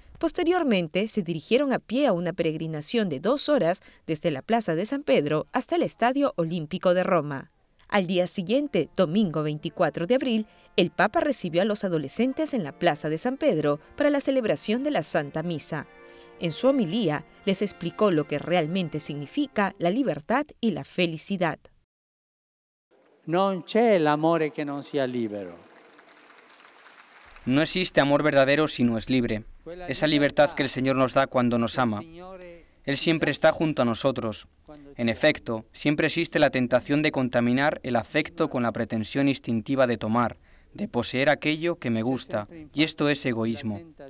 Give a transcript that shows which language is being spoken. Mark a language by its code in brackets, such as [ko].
[es] Posteriormente, se dirigieron a pie a una peregrinación de 2 horas desde la Plaza de San Pedro hasta el Estadio Olímpico de Roma. Al día siguiente, domingo 24 de abril, el Papa recibió a los adolescentes en la Plaza de San Pedro para la celebración de la Santa Misa. En su homilía, les explicó lo que realmente significa la libertad y la felicidad. [it] Non c'è l'amore che non sia libero. [es] No existe amor verdadero si no es libre. Esa libertad que el Señor nos da cuando nos ama. Él siempre está junto a nosotros. En efecto, siempre existe la tentación de contaminar el afecto con la pretensión instintiva de tomar, de poseer aquello que me gusta, y esto es egoísmo.